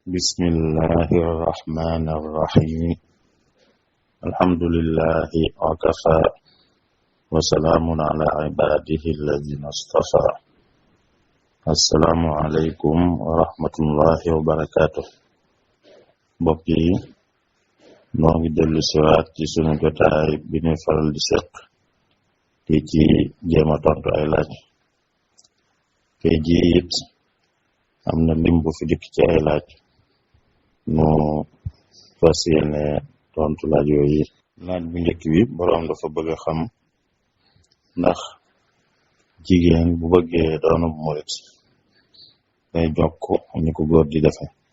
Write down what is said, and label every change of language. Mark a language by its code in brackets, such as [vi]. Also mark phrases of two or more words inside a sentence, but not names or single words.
[ar] بسم الله الرحمن الرحيم الحمد لله وكفى وسلام على عباده الذين اصطفى السلام عليكم ورحمة الله وبركاته بقي نوغي دلو سوات [wo] ci sunu jotaay bi ñuy faral di sekk te ci jéema tontu ay laaj te jiit am na lim bu fi dikk ci ay laaj nu fas yéene tontu laaj yooyu laaj bu njëkk bi boroom dafa bëgg a xam ndax jigéen bu bëggee doonu murit day jokk ni ko góor di defe